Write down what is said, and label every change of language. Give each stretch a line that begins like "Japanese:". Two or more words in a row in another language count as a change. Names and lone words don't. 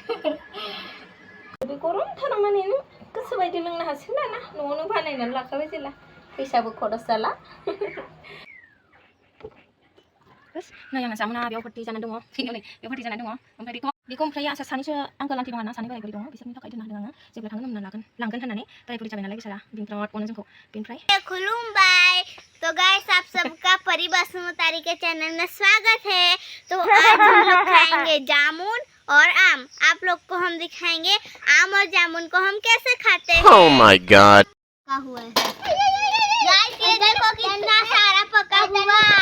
Bodo: बे गरमथाराव माने नों गोसो बायदि लोंनो हासिगोन आरोना, न'आवनो बानायनानै लाखाबाय जेला, फैसाबो खरस जाला। नै आंना जामुना बेयाव भर्ति जाना दङ, बेयाव भर्ति जाना दङ। ओमफ्राय बेखौ ओमफ्राय आसा सानैसो आंगोल आन्टि दङ आरोना, सानै बोराय बुरै दङ, बिसोरनि थाखाय दोनना होदों आङो। जेब्ला थांगोन होनना लांगोन होननानै, बोराय बुरै जाबाय नालाय बिसोरा, बिराद अनो जोंखौ। बेनिफ्राय
Hindi: खुलुमबाय। तो गाइस, आप सबका बwrwi Basumatary के चैनल में स्वागत है। तो आज हम लोग खाएंगे जामुन और आम। आप लोग को हम दिखाएंगे आम और जामुन को हम कैसे खाते हैं।
English: Oh my God!
Hindi: पका हुआ है गाइस, ये देखो कितना सारा पका हुआ।